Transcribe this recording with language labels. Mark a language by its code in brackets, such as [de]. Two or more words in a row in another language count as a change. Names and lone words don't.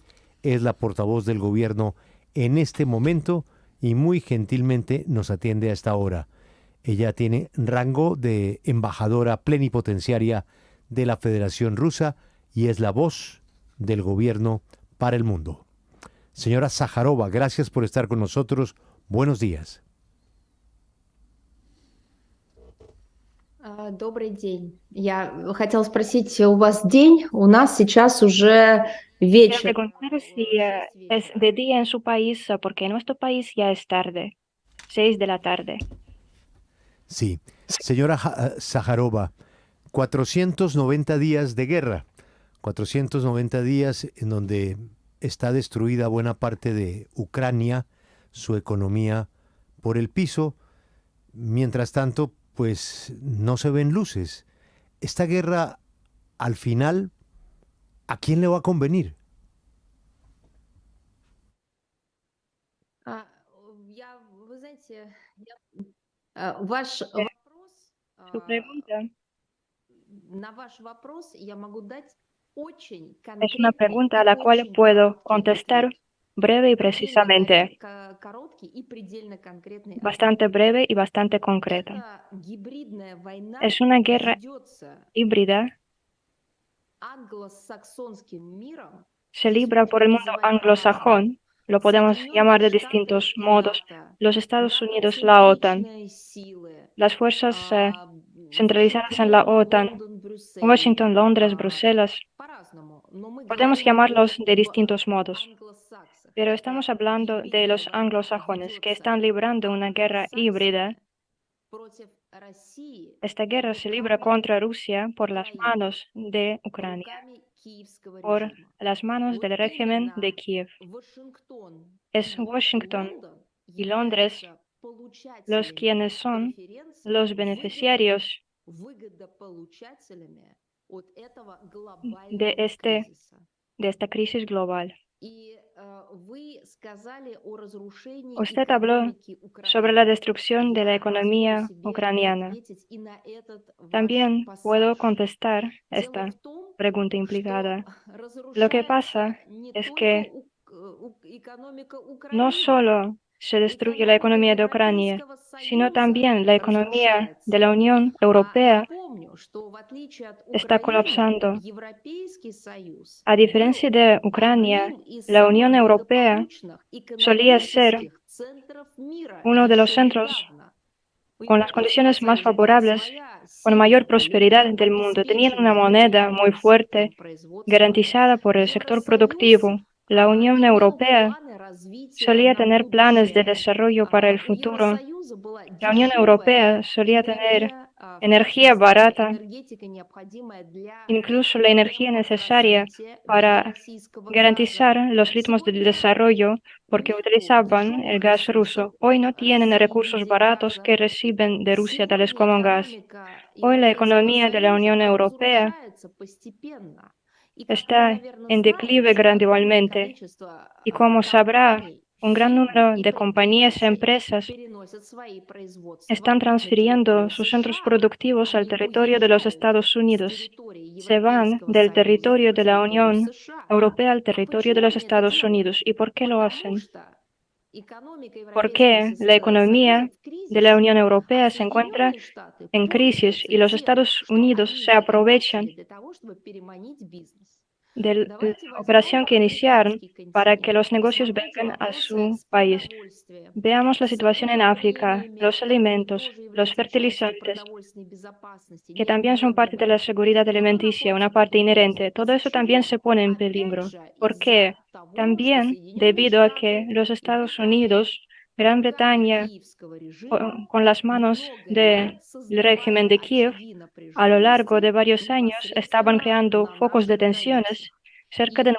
[es] Es la portavoz del gobierno en este momento y muy gentilmente nos atiende a esta hora. Ella tiene rango de embajadora plenipotenciaria de la Federación Rusa y es la voz del gobierno para el mundo. Señora Zaharova, gracias por estar con nosotros. Buenos días. [ru] Добрый день. Я хотела спросить, у вас день? У нас сейчас уже [es] Quiero [ru] вечер. [es] preguntar si [ru] В 6 [es] es [ru] вечера. [es] de día en su país, porque en nuestro país ya es tarde, 6 de la tarde. Sí, señora Zaharova, 490 días de guerra, 490 días en donde está destruida buena parte de Ucrania, su economía por el piso. Mientras tanto, pues no se ven luces. Esta guerra, al final, ¿a quién le va a convenir? [ru] Вы знаете, ваш Eh, вопрос, [es] Su pregunta [ru] на ваш вопрос я могу дать очень [es] es una [ru] конкретный [es] pregunta [ru] и [es] a la cual [ru] очень [es] puedo [ru] короткий [es] contestar [ru] ответ. [es] breve y [ru] Предельно [es] precisamente, [ru] короткий и предельно конкретный ответ. [es] bastante breve y bastante concreto. [ru] Эта гибридная война [es] Es una guerra [ru] ведется [es] híbrida, [ru] англосаксонским миром, [es] se [ru] здесь [es] libra por [ru] можно [es] el mundo [ru] называть по-разному, [es] anglosajón, lo podemos [ru] Соединенные [es] llamar de [ru] Штаты [es] distintos [ru] и [es] modos, [ru] НАТО, [es] los Estados Unidos, la OTAN, [ru] НАТО-центричные силы, [es] las fuerzas centralizadas en la [ru] Вашингтон, [es] OTAN, [ru] Лондон, Брюссель, [es] Washington, Londres, Bruselas. [ru] по-разному. Но мы [es] Podemos [ru] говорим [es] llamarlos [ru] о [es] de distintos modos, [ru] англосаксах. [es] pero [ru] Эта [es] estamos hablando de [ru] гибридная [es] los [ru] война [es] anglosajones que [ru] ведется [es] están librando una guerra híbrida. [ru] англосаксами против России [es] Esta guerra se libra [ru] руками [es] contra Rusia por las [ru] Украины, [es] manos de Ucrania, [ru] руками киевского [es] por [ru] режима. [es] las manos [ru] Вот [es] del régimen de [ru] именно [es] Kiev. [ru] Вашингтон [es] Es [ru] и [es] Washington [ru] Лондон [es] y Londres [ru] являются [es] los [ru] получателями [es] quienes son [ru] преференций, [es] los beneficiarios [ru] выгодополучателями от этого [es] de, [ru] глобального [es] este, [ru] кризиса. [es] de esta crisis global. [ru] И вы сказали о разрушении [es] Usted habló [ru] экономики [es] sobre la [ru] Украины. [es] destrucción de la [ru] Я позволю [es] economía [ru] себе [es] ucraniana. [ru] ответить и на этот ваш [es] También puedo [ru] пассаж. [es] contestar [ru] Дело [es] esta [ru] в том, [es] pregunta [ru] что [es] implicada. Lo que [ru] разрушается [es] pasa [ru] не [es] es [ru] только [es] que [ru] экономика [es] no [ru] Украины, [es] solo se destruye la [ru] экономика [es] economía de Ucrania, [ru] Европейского [es] sino [ru] Союза [es] también la economía de [ru] разрушается. [es] la Unión [ru] А [es] Europea [ru] напомню, что в отличие от [es] está [ru] Украины, [es] colapsando. [ru] Европейский Союз [es] A diferencia [ru] был [es] de Ucrania, [ru] одним из [es] la [ru] самых [es] Unión Europea [ru] благополучных [es] solía ser [ru] экономических центров мира [es] uno de los [ru] еще [es] centros [ru] недавно. У [es] con las [ru] Европейского [es] condiciones más [ru] Союза была [es] favorables, [ru] своя [es] con mayor [ru] сильная [es] prosperidad [ru] валюта, [es] del mundo. Tenían una [ru] обеспеченный [es] moneda muy [ru] регулярным [es] fuerte, [ru] сектором производства. [es] garantizada por el sector [ru] Евросоюз [es] productivo. La Unión [ru] имел [es] Europea [ru] планы развития [es] solía [ru] на [es] tener planes de [ru] будущее. [es] desarrollo para el [ru] У [es] futuro. [ru] Евросоюза была [es] La Unión Europea [ru] дешевая [es] solía tener [ru] энергия, в [es] energía [ru] частности, [es] barata, [ru] энергетика, необходимая для [es] incluso la energía [ru] темпов [es] necesaria [ru] развития в виде [es] para [ru] российского газа. [es] garantizar los ritmos del [ru] Сегодня [es] desarrollo porque [ru] нету [es] utilizaban el [ru] дешевых [es] gas [ru] ресурсов [es] ruso. Hoy [ru] от [es] no tienen [ru] России в [es] recursos [ru] виде [es] baratos [ru] газа. [es] que reciben de Rusia, tales [ru] Сегодня [es] como gas. [ru] экономика [es] Hoy la [ru] Европейского [es] economía de la [ru] Союза [es] Unión Europea [ru] разрушается постепенно. И, как вы, [es] está [ru] наверное, [es] en declive [ru] знаете, огромное [es] gradualmente [ru] количество [es] y como sabrá, [ru] компаний, [es] un gran [ru] фирм [es] número [ru] и [es] de compañías y [ru] предприятий [es] empresas [ru] переносят свои [es] están [ru] производства на [es] transfiriendo [ru] территорию [es] sus centros [ru] США. [es] productivos al [ru] Они [es] territorio de los [ru] уезжают [es] Estados [ru] с [es] Unidos. [ru] территории [es] Se van [ru] Европейского [es] del [ru] Союза [es] territorio [ru] на [es] de la [ru] территорию [es] Unión [ru] США. [es] Europea al [ru] А [es] territorio de [ru] почему [es] los [ru] они это [es] Estados [ru] делают? [es] Unidos. ¿Y por qué lo [ru] Потому [es] hacen? [ru] что экономика Европейского [es] Porque la [ru] Союза [es] economía [ru] в [es] de la [ru] кризисе, [es] Unión [ru] а [es] Europea se encuentra [ru] Соединенные Штаты [es] en crisis [ru] пользуются [es] y los [ru] тем, [es] Estados [ru] что [es] Unidos [ru] они [es] se [ru] это начали [es] aprovechan [ru] для того, чтобы переманить бизнес. [es] de la [ru] Давайте возьмем [es] operación que iniciaron [ru] африканский [es] para que [ru] континент. [es] los negocios [ru] Посмотрите [es] vengan a [ru] вопросы [es] su [ru] с [es] país. [ru] продовольствием, [es] Veamos la [ru] с [es] situación en África, [ru] удобрениями, [es] los [ru] которые [es] alimentos, [ru] тоже [es] los [ru] являются частью [es] fertilizantes, [ru] продовольственной безопасности, [es] que también son parte de [ru] неотъемлемой. [es] la seguridad [ru] Кто [es] alimenticia, una [ru] находится [es] parte [ru] под [es] inherente. [ru] угрозой? [es] Todo [ru] Из-за [es] eso también [ru] чего? [es] se pone en [ru] Опять [es] peligro. [ru] же, [es] ¿Por [ru] из-за [es] qué? [ru] того, что [es] También [ru] Соединенные [es] debido a que [ru] Штаты [es] los [ru] и [es] Estados [ru] Британия [es] Unidos, Gran [ru] руками [es] Bretaña, [ru] киевского режима [es] con las manos [ru] много лет [es] del régimen [ru] создавали [es] de Kiev, [ru] очаги [es] a lo largo [ru] напряженности [es] de varios años estaban [ru] непосредственно [es] creando [ru] на [es] focos de [ru] наших границах. [es] tensiones cerca de